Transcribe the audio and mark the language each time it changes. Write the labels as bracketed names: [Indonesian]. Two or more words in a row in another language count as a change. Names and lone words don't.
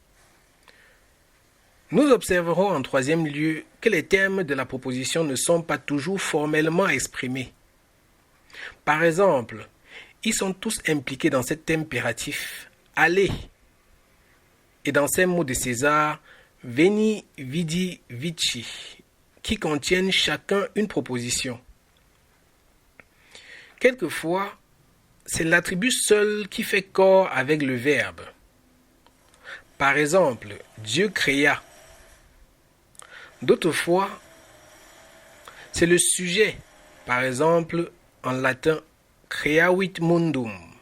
[French] Nous observerons en troisième lieu que les termes de la proposition ne sont pas toujours formellement exprimés. Par exemple, ils sont tous impliqués dans cet terme impératif « allez » et dans ces mots de César « [Latin] veni, vidi, vici [French] » qui contiennent chacun une proposition. Quelquefois, c'est l'attribut seul qui fait corps avec le verbe. Par exemple, Dieu créa. D'autres fois, c'est le sujet, par exemple en latin [Latin] creavit mundum.